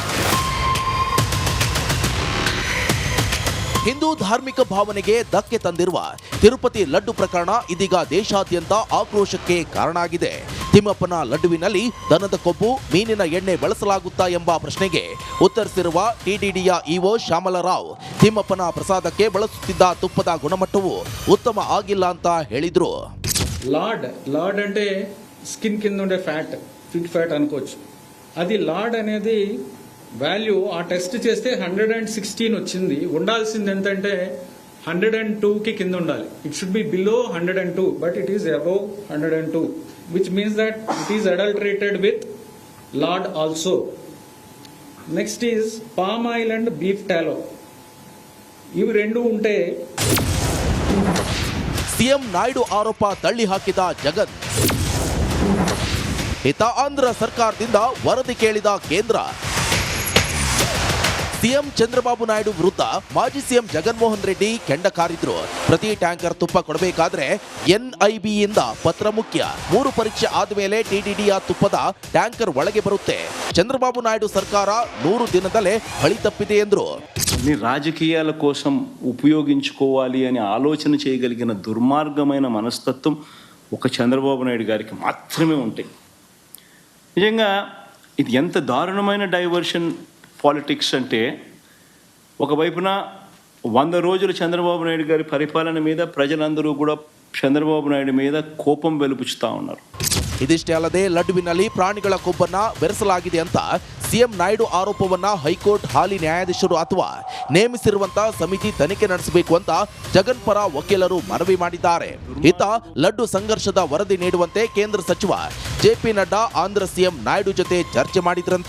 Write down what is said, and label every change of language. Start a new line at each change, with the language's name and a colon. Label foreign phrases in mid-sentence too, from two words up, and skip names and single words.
Kannada: ಹಿಂದೂ ಧಾರ್ಮಿಕ ಭಾವನೆಗೆ ಧಕ್ಕೆ ತಂದಿರುವ ತಿರುಪತಿ ಲಡ್ಡು ಪ್ರಕರಣ ಇದೀಗ ದೇಶಾದ್ಯಂತ ಆಕ್ರೋಶಕ್ಕೆ ಕಾರಣ ಆಗಿದೆ. ತಿಮ್ಮಪ್ಪನ ಲಡ್ಡುವಿನಲ್ಲಿ ದನದ ಕೊಬ್ಬು, ಮೀನಿನ ಎಣ್ಣೆ ಬಳಸಲಾಗುತ್ತಾ ಎಂಬ ಪ್ರಶ್ನೆಗೆ ಉತ್ತರಿಸಿರುವ ಟಿಟಿಡಿಯ ಇಒ ಶ್ಯಾಮಲರಾವ್, ತಿಮ್ಮಪ್ಪನ ಪ್ರಸಾದಕ್ಕೆ ಬಳಸುತ್ತಿದ್ದ ತುಪ್ಪದ ಗುಣಮಟ್ಟವು ಉತ್ತಮ ಆಗಿಲ್ಲ ಅಂತ ಹೇಳಿದ್ರು.
Telugu: లార్డ్ అంటే స్కిన్ కింద ఉండే ఫ్యాట్,
English: fit fat
Telugu: అనుకోవచ్చు. అది లార్డ్ అనేది వాల్యూ ఆ టెస్ట్ చేస్తే 116 వచ్చింది. ఉండాల్సింది ఎంతంటే 102కి కింద ఉండాలి.
English: It should be below 102, but it is above 102, which means that it is adulterated with lard also. Next is palm oil and beef tallow.
Telugu: ఇవి రెండు ఉంటే
Kannada: ಸಿಎಂ ನಾಯ್ಡು ಆರೋಪ ತಳ್ಳಿ ಹಾಕಿದ ಜಗನ್. ಇತ್ತ ಆಂಧ್ರ ಸರ್ಕಾರದಿಂದ ವರದಿ ಕೇಳಿದ ಕೇಂದ್ರ. ಸಿಎಂ ಚಂದ್ರಬಾಬು ನಾಯ್ಡು ವಿರುದ್ಧ ಮಾಜಿ ಸಿಎಂ ಜಗನ್ಮೋಹನ್ ರೆಡ್ಡಿ ಕೆಂಡ ಕಾರಿದ್ರು. ಪ್ರತಿ ಟ್ಯಾಂಕರ್ ತುಪ್ಪ ಕೊಡಬೇಕಾದ್ರೆ ಎನ್ಐಬಿಯಿಂದ ಪತ್ರ ಮುಖ್ಯ. 3 ಪರೀಕ್ಷೆ ಆದಮೇಲೆ ಟಿಟಿಡಿಯ ತುಪ್ಪದ ಟ್ಯಾಂಕರ್ ಒಳಗೆ ಬರುತ್ತೆ. చంద్రబాబు నాయుడు ಸರ್ಕಾರ 100 ದಿನದಲ್ಲೇ ಹಳಿ ತಪ್ಪಿದೆ ಎಂದರು.
Telugu: రాజకీయాల కోసం ఉపయోగించుకోవాలి అని ఆలోచన చేయగలిగిన దుర్మార్గమైన మనస్తత్వం ఒక చంద్రబాబు నాయుడు గారికి మాత్రమే ఉంటాయి. నిజంగా ఇది ఎంత దారుణమైన
English: diversion politics
Telugu: అంటే, ఒకవైపున 100 రోజులు చంద్రబాబు నాయుడు గారి పరిపాలన మీద ప్రజలందరూ కూడా చంద్రబాబు నాయుడు మీద కోపం వెలుపుచుతా ఉన్నారు.
Kannada: ಇದಿಷ್ಟೇ ಅಲ್ಲದೆ ಲಡ್ಡುವಿನಲ್ಲಿ ಪ್ರಾಣಿಗಳ ಕೊಬ್ಬನ್ನ ಬೆರೆಸಲಾಗಿದೆ ಅಂತ ಸಿಎಂ ನಾಯ್ಡು ಆರೋಪವನ್ನ ಹೈಕೋರ್ಟ್ ಹಾಲಿ ನ್ಯಾಯಾಧೀಶರು ಅಥವಾ ನೇಮಿಸಿರುವಂತಹ ಸಮಿತಿ ತನಿಖೆ ನಡೆಸಬೇಕು ಅಂತ ಜಗನ್ ಪರ ವಕೀಲರು ಮನವಿ ಮಾಡಿದ್ದಾರೆ. ಇತ್ತ ಲಡ್ಡು ಸಂಘರ್ಷದ ವರದಿ ನೀಡುವಂತೆ ಕೇಂದ್ರ ಸಚಿವ ಜೆಪಿ ನಡ್ಡಾ ಆಂಧ್ರ ಸಿಎಂ ನಾಯ್ಡು ಜೊತೆ ಚರ್ಚೆ ಮಾಡಿದ್ರಂತೆ.